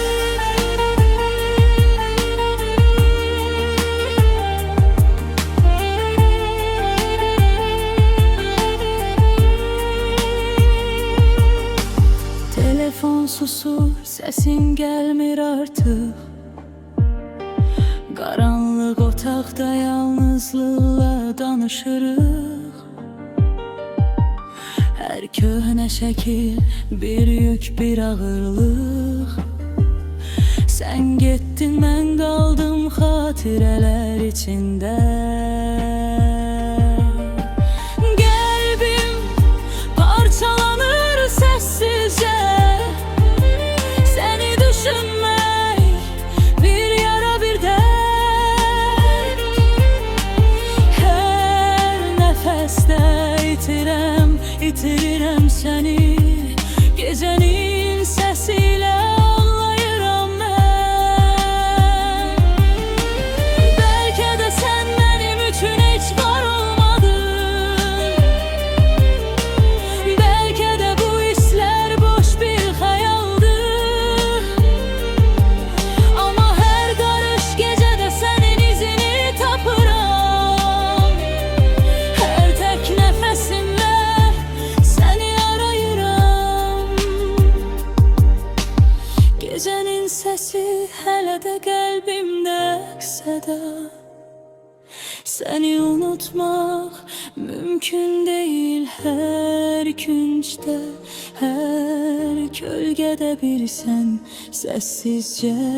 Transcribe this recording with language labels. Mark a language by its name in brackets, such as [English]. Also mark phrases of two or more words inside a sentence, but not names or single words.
[Azerbaijani] Telefon susur, sesin gelmir artık. Karanlık otaqda yalnızlıqla danışırıq. Her köhnə şəkil bir yük, bir ağırlıq. Sen getdin, mən qaldım xatirələr içində. Qəlbim parçalanır səssizcə. Səni düşünmək bir yara bir dərd. Hər nəfəsdə itirirəm səni. [Turkish] Gecenin sesiyle ağlayıram ben. Belki de sen benim üçün hiç var olmadın. Belki de bu hisler boş bir hayaldır. Ama her karış gecede senin izini tapıram. Her tek nefesimle seni arayıram. [Azerbaijani] Gecenin sesi hələ də qəlbimdə əksədə. Səni unutmaq mümkün değil her küncdə. Her kölgədə bir sən səssizcə.